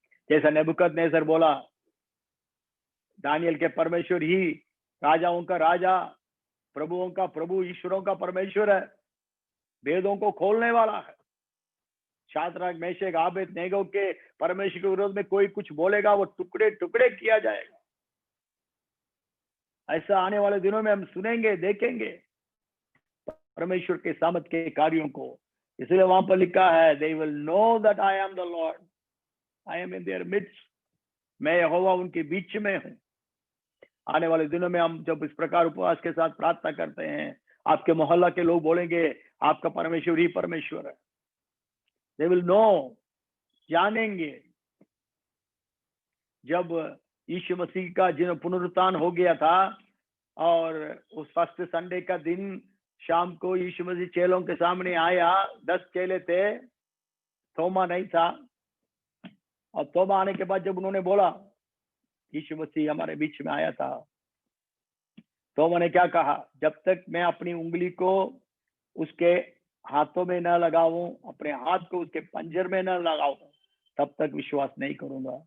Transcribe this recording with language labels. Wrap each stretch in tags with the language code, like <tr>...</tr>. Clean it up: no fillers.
<hi>जैसा नेबुकदनेस्सर बोला, दानियल के परमेश्वर ही राजाओं का राजा, प्रभुओं का प्रभु, ईश्वरों का परमेश्वर है, वेदों को खोलने वाला है। शाद्रक, मेशक, आबेदनेगो के परमेश्वर के विरोध में कोई कुछ बोलेगा, वो टुकड़े टुकड़े किया जाएगा। ऐसा आने वाले दिनों में हम सुनेंगे, देखेंगे परमेश्वर के सामर्थ के कार्यों को। इसलिए वहां पर लिखा है,</hi> <en>they will know that I am the Lord, I am in their midst,</en> <hi>मैं यहोवा उनके बीच में हूं। आने वाले दिनों में हम जब इस प्रकार उपवास के साथ प्रार्थना करते हैं, आपके मोहल्ला के लोग बोलेंगे आपका परमेश्वर ही परमेश्वर है।</hi> <en>They will know,</en> <hi>जानेंगे। जब यीशु मसीह का जिन पुनरुत्थान हो गया था और उस फर्स्ट संडे का दिन शाम को यीशु मसीह चेलों के सामने आया, 10 चेले थे, थोमा नहीं था। और थोमा आने के बाद जब उन्होंने बोला यीशु मसीह हमारे बीच में आया था, थोमा ने क्या कहा, जब तक मैं अपनी उंगली को उसके हाथों में न लगाऊं, अपने हाथ को उसके पंजर में न लगाऊं, तब तक विश्वास नहीं करूंगा।</hi>